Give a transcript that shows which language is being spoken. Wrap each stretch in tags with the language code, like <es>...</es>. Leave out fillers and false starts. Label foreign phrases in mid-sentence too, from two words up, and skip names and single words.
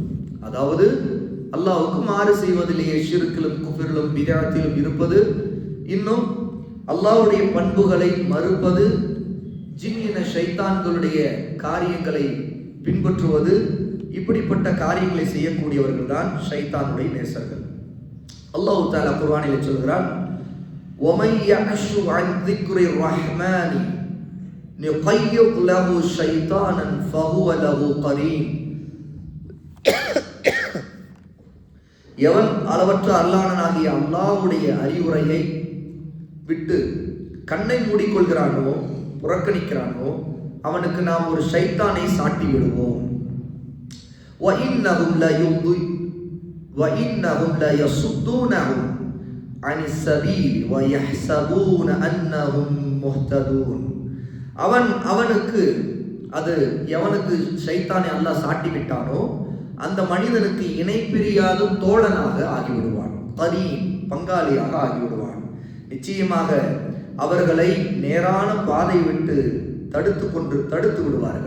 <ta>அதாவது அல்லாஹ்வுக்கு மாறு செய்வதிலேயே ஷிர்கிலும் குஃப்ரிலும் பித்அத்திலும் இருப்பது, இன்னும் அல்லாஹ்வுடைய பண்புகளை மறுப்பது, ஜின் என ஷைத்தான்களுடைய காரியங்களை பின்பற்றுவது, இப்படிப்பட்ட காரியங்களை செய்யக்கூடியவர்கள் தான் ஷைத்தானுடைய நேசர்கள். அல்லாஹ் தஆலா குர்ஆனில் சொல்கிறான்,</ta> <ar>وَمَن يَعْشُ عَن ذِكْرِ الرَّحْمَنِ نُقَيِّضْ لَهُ شَيْطَانًا فَهُوَ لَهُ قَرِينٌ.</ar> <ta>எவன் அளவற்ற அல்லாஹ்னாகிய அல்லாஹ்வுடைய அறிவுரையை விட்டு கண்ணை மூடிக்கொள்கிறானோ, புறக்கணிக்கிறானோ, அவனுக்கு நாம் ஒரு ஷைத்தானை சாட்டி விடுவோம்.</ta> <ar>وَإِنَّهُمْ لَيَصُدُّونَهُمْ عَنِ السَّبِيلِ وَيَحْسَبُونَ أَنَّهُمْ مُهْتَدُونَ.</ar> <ta>அவனுக்கு அது எவனுக்கு ஷைத்தானை அல்லாஹ் சாட்டி விட்டானோ அந்த மனிதனுக்கு இணை பிரியாத தோழனாக ஆகிவிடுவான், கரீன், பங்காளியாக ஆகிவிடுவான். நிச்சயமாக அவர்களை நேரான பாதை விட்டு தடுத்து விடுவார்கள்.</ta>